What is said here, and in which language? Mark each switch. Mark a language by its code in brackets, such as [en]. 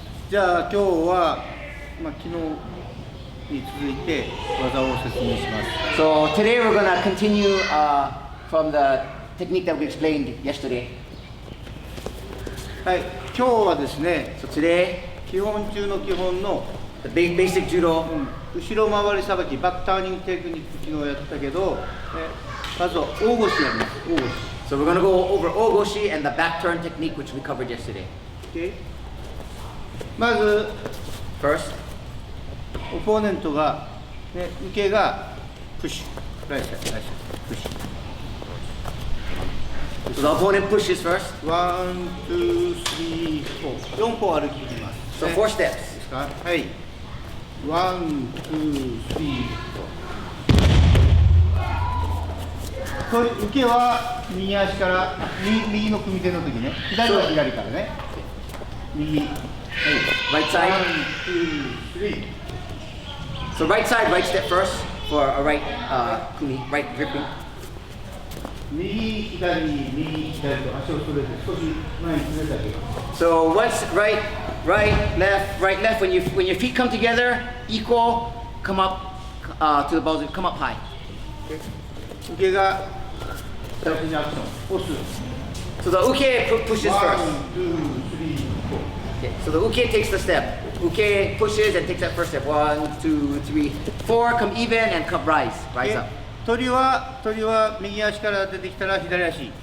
[ja] じゃあ今日は、昨日に続いて技を説明します。 [en] So today we're going to continue from the technique that we explained yesterday. [ja] はい。今日はですね、 [en] So today, [ja] 基本中の基本の [en] the basic judo. [ja] 後ろ回りさばき、バックターニングテクニック昨日やったけど、まずは大腰やります。大腰。 [en] So we're going to go over ogoshi and the back turn technique which we covered yesterday. [ja] Okay? まず、 [en] First, [ja] オポーネントが、受けがプッシュ、ライト、プッシュ。 [en] So the opponent pushes first. ワン、ツー、スリー、フォー。 [ja] 4歩歩きます。 [en] So 4 steps. [ja] ですか？はい。 [en] ワン、ツー、スリー、フォー。 [ja] 受けは右足から右の組手の時ね。左は左からね。右。はい。 [en] Right side. ワン、ツー、スリー。 So right side, right step first for a right kumi, right gripping. [ja] 右、左、右、左と足をそれて少し前にずれてあげる。 [en] So once right, right, left. When your feet come together, equal, come up to the balls, come up high. [ja] 受けが最初にアクション。押す。 [en] So the uke pushes ワン、 first. ツー、スリー、フォー。 Okay, so the uke takes the step. Uke pushes and takes that first step. 1, 2, 3, 4. Come even and come rise up. [ja] 鳥は右足から出てきたら左足。